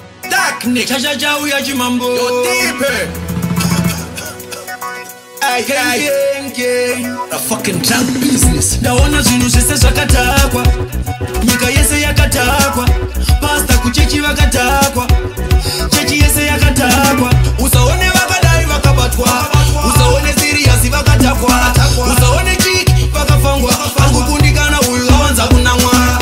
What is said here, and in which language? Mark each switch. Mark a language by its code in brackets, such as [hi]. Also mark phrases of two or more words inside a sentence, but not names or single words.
[en] Dark Nick. [sn] Cha, cha, cha, uya chimambo. Yo, Tipe. Ay, [en] Gang, ay. gang, gang. A fucking drug business. [sn] Ndaona zvinhu zvese zvakatakwa. Nyika yese yakatakwa. Pasta kuchechi vakatakwa. Chechi yese yakatakwa. Usaone vakadai vakabatwa. Usaone serious vakatakwa. Usaone chiki vakafangwa. Vangu kundikana uyu awanza kunamwa.